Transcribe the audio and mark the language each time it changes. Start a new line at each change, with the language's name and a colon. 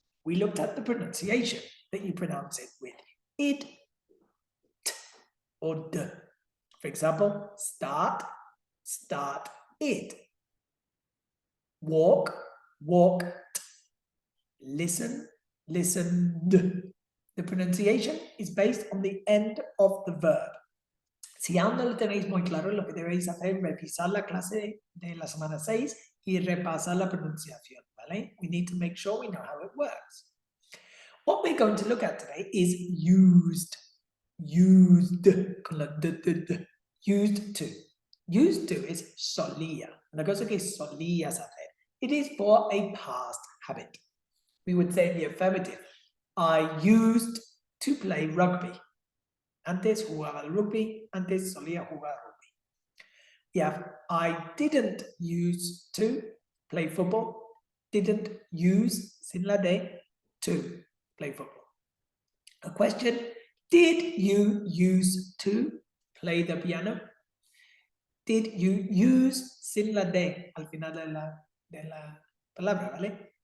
English: We looked at the pronunciation, that you pronounce it with it, t, or d. For example, start, start it. Walk, walked. Listen, listened. The pronunciation is based on the end of the verb.
Spanish: Si aún no lo tenéis muy claro, lo que debéis hacer es revisar la clase de la semana 6 y repasar la pronunciación, ¿vale?
English: We need to make sure we know how it works. What we're going to look at today is used. Used,
Spanish: con la d.
English: Used to. Used to is solía.
Spanish: Una cosa que solías hacer.
English: It is for a past habit. We would say in the affirmative, I used to play rugby.
Spanish: Antes jugaba al rugby, antes solía jugar rugby.
English: We have I didn't use to play football. Didn't use,
Spanish: sin la de,
English: to play football. A question, did you use to play the piano? Did you use,
Spanish: sin la de, al final de la palabra, ¿vale?